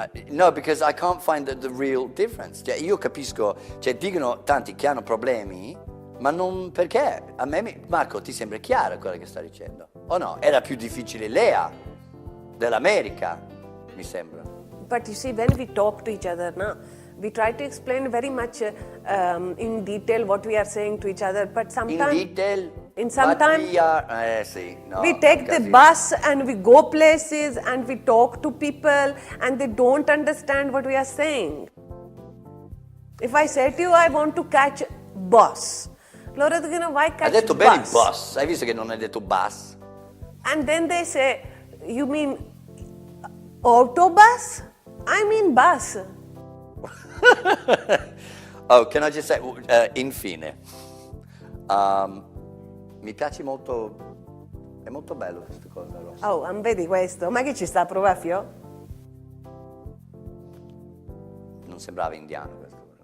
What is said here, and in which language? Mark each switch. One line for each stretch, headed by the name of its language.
English: No, because I can't find the real difference.
Italian: Cioè, io capisco, dicono tanti che hanno problemi, ma non perché. A me, Marco, ti sembra chiaro quello che sta dicendo? O no? Era più difficile Lea dell'America, mi sembra.
English: But you see, when we talk to each other now, we try to explain very much in detail what we are saying to each other, but sometimes... In detail? Sometimes
Italian: sì, no,
English: we take the bus and we go places and we talk to people and they don't understand what we are saying. If I say to you, I want to catch bus,
Italian: loro dicono,
English: why catch bus?
Italian: Ha detto bene il bus, hai visto che non hai detto bus?
English: And then they say, you mean autobus? I mean bus. Oh, can I just say,
Italian: infine, mi piace molto, è molto bello questa cosa, Rossa. Oh, vedi questo? Ma che ci sta a provare, Fio? Non sembrava indiano questo.